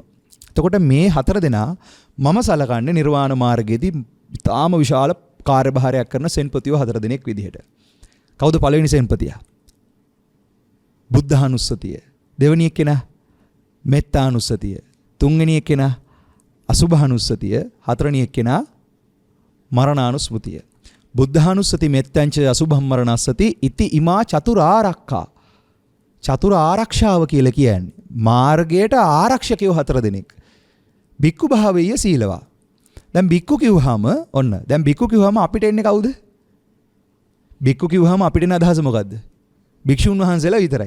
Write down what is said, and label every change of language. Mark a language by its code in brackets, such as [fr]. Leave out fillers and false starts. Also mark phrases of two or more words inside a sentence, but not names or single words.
[si] එතකොට මේ 4 දෙනා මම සලකන්නේ නිර්වාණ මාර්ගයේදී ඉතාම විශාල කාර්යභාරයක් කරන සෙන්පතියෝ 4 දෙනෙක් විදිහට. කවුද පළවෙනි සෙන්පතියා? බුද්ධානුස්සතිය. දෙවෙනි එක්කෙනා මෙත්තානුස්සතිය. තුන්වෙනි එක්කෙනා අසුභානුස්සතිය. හතරවෙනි එක්කෙනා මරණානුස්මෘතිය. [pi] බුද්ධානුස්සති මෙත්තංච අසුභම් මරණස්සති ඉති ඉමා චතුරාර්යකා. [si] චතුර ආරක්ෂාව කියලා කියන්නේ මාර්ගයට ආරක්ෂකයෝ 4 දෙනෙක්. [pi] බික්කු භාවීය සීලවා. [si] දැන් බික්කු කිව්වහම ඔන්න. දැන් බික්කු කිව්වහම අපිට එන්නේ කවුද? බික්කු කිව්වහම අපිට එන අදහස මොකද්ද? භික්ෂුන් වහන්සේලා විතරයි.